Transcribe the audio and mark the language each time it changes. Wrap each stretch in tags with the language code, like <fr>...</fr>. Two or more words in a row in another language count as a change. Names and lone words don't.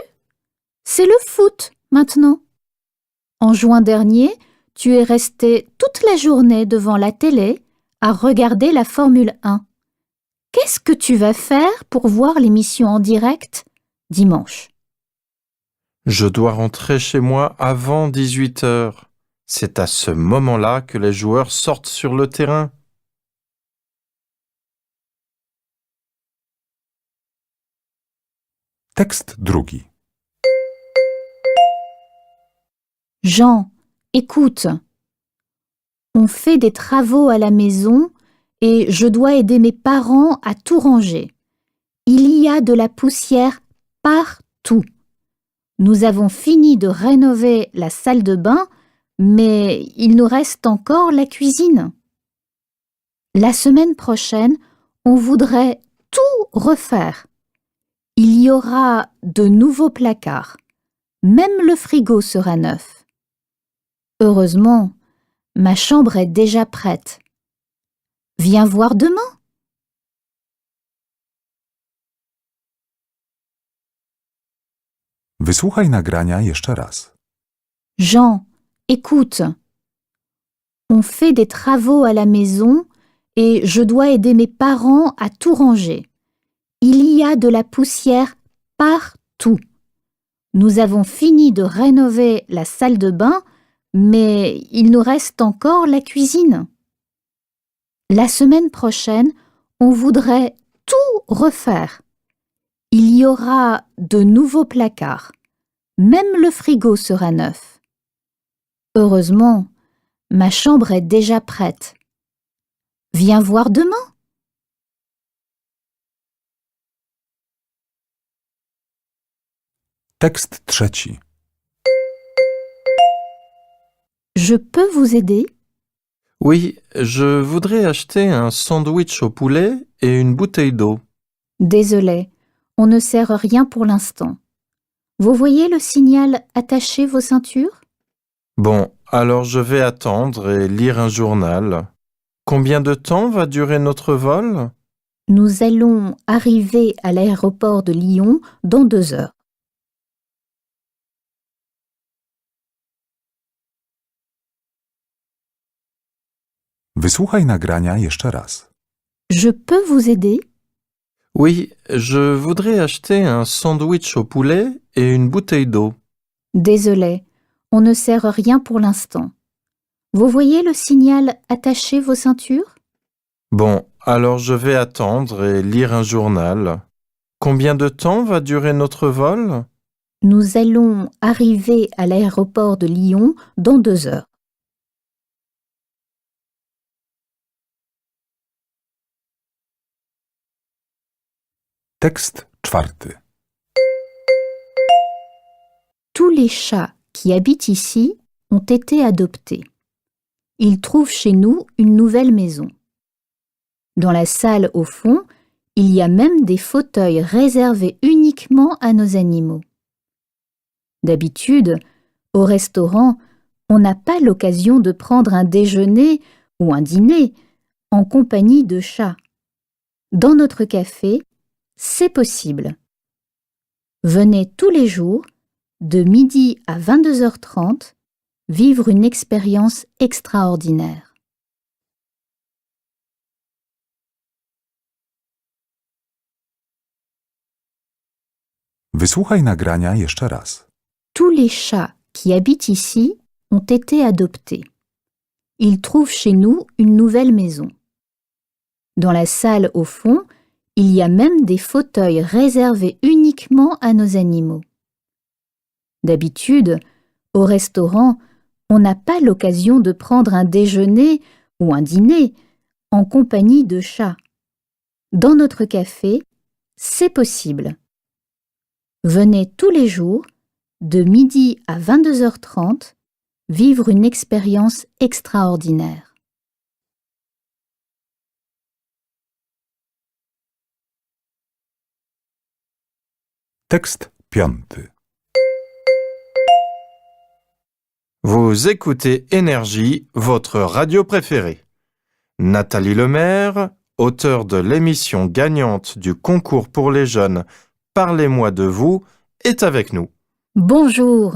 <fr>C'est le foot maintenant. En juin dernier, tu es resté toute la journée devant la télé à regarder la Formule 1. Qu'est-ce que tu vas faire pour voir l'émission en direct dimanche? Je dois rentrer chez moi avant 18 heures. C'est à ce moment-là que les joueurs sortent sur le terrain.</fr> <pl>Tekst drugi.</pl> <fr>Jean, écoute. On fait des travaux à la maison et je dois aider mes parents à tout ranger. Il y a de la poussière partout. Nous avons fini de rénover la salle de bain, mais il nous reste encore la cuisine. La semaine prochaine, on voudrait tout refaire. Il y aura de nouveaux placards. Même le frigo sera neuf. Heureusement, ma chambre est déjà prête. Viens voir demain.</fr> <pl>Wysłuchaj nagrania jeszcze raz.</pl> <fr>Jean, écoute. On fait des travaux à la maison et je dois aider mes parents à tout ranger. Il y a de la poussière partout. Nous avons fini de rénover la salle de bain, mais il nous reste encore la cuisine. La semaine prochaine, on voudrait tout refaire. Il y aura de nouveaux placards. Même le frigo sera neuf. Heureusement, ma chambre est déjà prête. Viens voir demain.</fr> <pl>Tekst trzeci.</pl> <fr>Je peux vous aider? Oui, je voudrais acheter un sandwich au poulet et une bouteille d'eau. Désolé, on ne sert rien pour l'instant. Vous voyez le signal « Attachez vos ceintures » ? Bon, alors je vais attendre et lire un journal. Combien de temps va durer notre vol? Nous allons arriver à l'aéroport de Lyon dans 2 heures.</fr> <pl>Wysłuchaj nagrania jeszcze raz.</pl> <fr>Je peux vous aider? Oui, je voudrais acheter un sandwich au poulet et une bouteille d'eau. Désolé, on ne sert rien pour l'instant. Vous voyez le signal Attachez vos ceintures? Bon, alors je vais attendre et lire un journal. Combien de temps va durer notre vol? Nous allons arriver à l'aéroport de Lyon dans 2 heures.</fr> <pl>Tekst czwarty.</pl> <fr>Tous les chats qui habitent ici ont été adoptés. Ils trouvent chez nous une nouvelle maison. Dans la salle au fond, il y a même des fauteuils réservés uniquement à nos animaux. D'habitude, au restaurant, on n'a pas l'occasion de prendre un déjeuner ou un dîner en compagnie de chats. Dans notre café, c'est possible. Venez tous les jours, de midi à 22h30, vivre une expérience extraordinaire.</fr> <pl>Wysłuchaj nagrania jeszcze raz.</pl> <fr>Tous les chats qui habitent ici ont été adoptés. Ils trouvent chez nous une nouvelle maison. Dans la salle au fond, il y a même des fauteuils réservés uniquement à nos animaux. D'habitude, au restaurant, on n'a pas l'occasion de prendre un déjeuner ou un dîner en compagnie de chats. Dans notre café, c'est possible. Venez tous les jours, de midi à 22h30, vivre une expérience extraordinaire.</fr> <pl>Tekst piąty.</pl> <fr>Vous écoutez Énergie, votre radio préférée. Nathalie Lemaire, auteure de l'émission gagnante du concours pour les jeunes Parlez-moi de vous, est avec nous. Bonjour.</fr>